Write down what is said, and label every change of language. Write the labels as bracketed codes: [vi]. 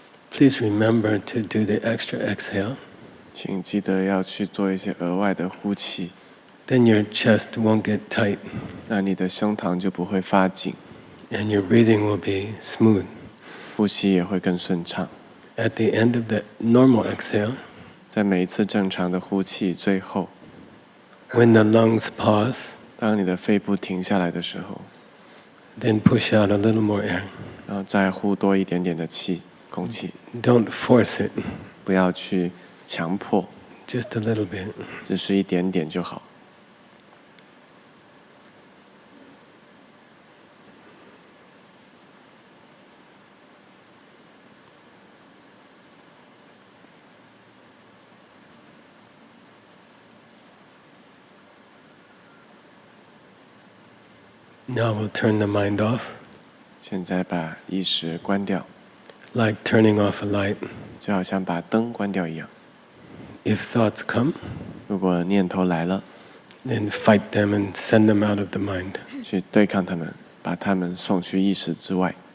[en] Please remember to do the extra exhale. [zh] 请记得要去做一些额外的呼气， [en] Then your chest won't get tight [zh] 那你的胸膛就不会发紧， [en] and your breathing will be smooth. [zh] 呼吸也会更顺畅。 [en] At the end of the normal exhale, [zh] 在每一次正常的呼气最后， [en] when the lungs pause, [zh] 当你的肺部停下来的时候， [en] then push out a little more air. [zh] 然后再呼多一点点的气，空气， [en] Don't force it, [zh] 不要去强迫， [en] just a little bit. [zh] 只是一点点就好。 [en] Now we'll turn the mind off, [zh] 现在把意识关掉， [en] like turning off a light. [zh] 就好像把灯关掉一样。 [en] If thoughts come, [zh] 如果念头来了， [en] then fight them and send them out of the mind. [zh] 去对抗他们，把他们送去意识之外。